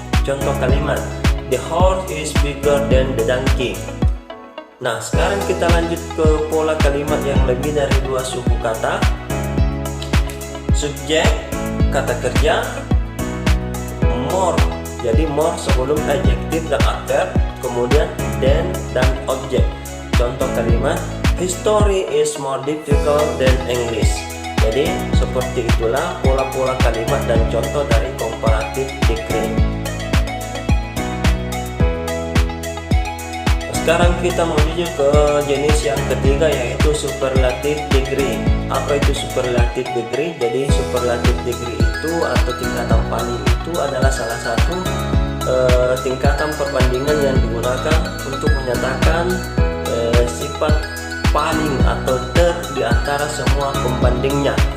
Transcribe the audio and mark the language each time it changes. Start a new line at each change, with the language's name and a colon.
Indonesian: Contoh kalimat,
English: the horse is bigger than the donkey.
Indonesian: Nah, sekarang kita lanjut ke pola kalimat yang lebih dari dua suku kata. Subjek, kata kerja, more. Jadi more sebelum adjektif dan adverb, kemudian then dan objek. Contoh kalimat,
English: history is more difficult than English.
Indonesian: Jadi seperti itulah pola-pola kalimat dan contoh dari comparative degree. Sekarang kita menuju ke jenis yang ketiga, yaitu superlative degree. Apa itu superlative degree? Jadi superlative degree itu atau tingkatan paling itu adalah salah satu tingkatan perbandingan yang digunakan untuk menyatakan sifat paling atau di antara semua pembandingnya.